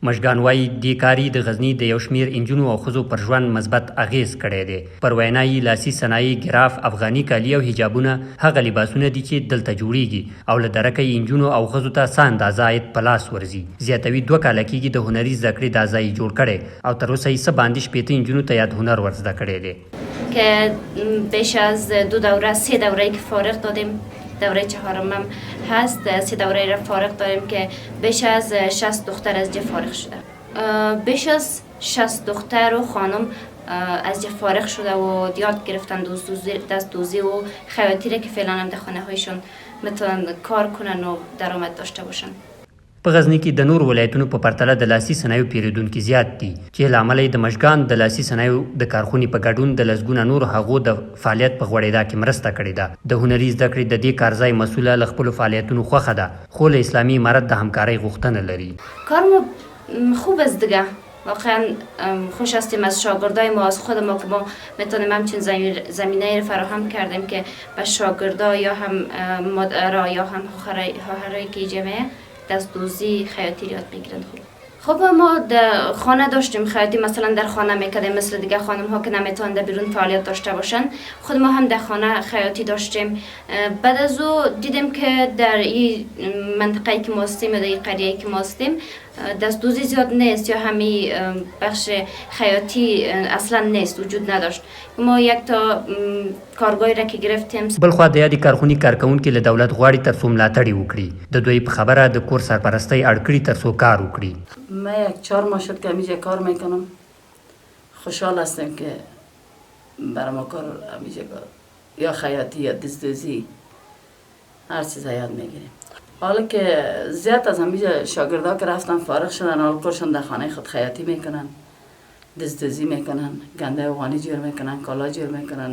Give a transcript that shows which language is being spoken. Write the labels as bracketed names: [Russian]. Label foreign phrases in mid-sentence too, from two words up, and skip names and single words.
[Pashto] مشګان وایي دې کاري د غزني د یو شمېر نجونو او ښځو پر ژوند مثبت اغېز کړی دی. پر وینا یې لاسي صنایع، ګراف، افغاني کالي او حجابونه هغه لباسونه دي چې دلته جوړیږي او له درکه یې نجونو او ښځو ته څه اندازه عاید په لاس ورځي. زیاتوي 2 کاله کېږي د هنري زده کړې دا ځای جوړ کړی او تر اوسه یې څه باندې 80 نجونو ته یاد هنر ور زده کړی دی. [Persian] که بیش از 2 دوره 3 دوره که فارغ دادیم، دوره 4م هم هست، 3 دوره را فارغ داریم که بیش از 60 دختر از جه فارغ شده. بیش از 60 دختر و خانم از جه فارغ شده و یاد گرفتن دستدوزی و خیاطی را که فعلا هم در خانه هایشون میتونن کار کنن و درآمد داشته باشن. [Pashto] په غزني کې د نور ولایتونو په پرتله د لاسي صنایعو پیرودونکي زیات دي چې له امله یې د مشګان د لاسي صنایعو د کارخونې په ګډون د لسګونه نورو هغو د فعالیت په غوړېدا کې مرسته کړې ده. د هنري زده کړې د دې کارځای مسؤله له خپلو فعالیتونو خوښه ده، خو له اسلامي امارت د همکارۍ غوښتنه لري. [Persian] کار ما خوب است دیگه. واقعا خوش هستیم از شاگردای ما، از خود ما که ما میتونیم همچین زمینه فراهم کردیم که به شاگردا یا هم مادرها یا هم خواهرای که جمعه دستدوزی خیاطی یاد بگیرن. خب ما در خانه داشتیم خیاطی، مثلا در خانه میکردیم مثل دیگه خانم ها که نمیتونن در بیرون فعالیت داشته باشن. خود ما هم در خانه خیاطی داشتیم. بعد از او دیدیم که در این منطقه که ما هستیم یا در این قریه که ما هستیم دستدوزی زیاد نیست یا همین بخش خیاطی اصلا نیست، وجود نداشت. ما یک تا کارگاهی را که گرفتیم. [Pashto] بلخوا د یادې کارخونې کارکوونکي له دولت غواړي تر څو ملاتړ وکړي. د دوی په خبره د کور سرپرستی اړ کړي تر څو کار وکړي. [Persian] ما 4 ماه شد که همیشه کار میکنم. خوشحال هستم که برای ما کار همیشه یا خیاطی یا دستدوزی هر چیز یاد میگیریم. حالا که زیاد از همیشه شاگردا که رفتن فارغ شدن، حالا کارشون در خانه خود خیاطی میکنن، دستدوزی میکنن، گنده افغانی جور میکنن، کالا جور میکنن.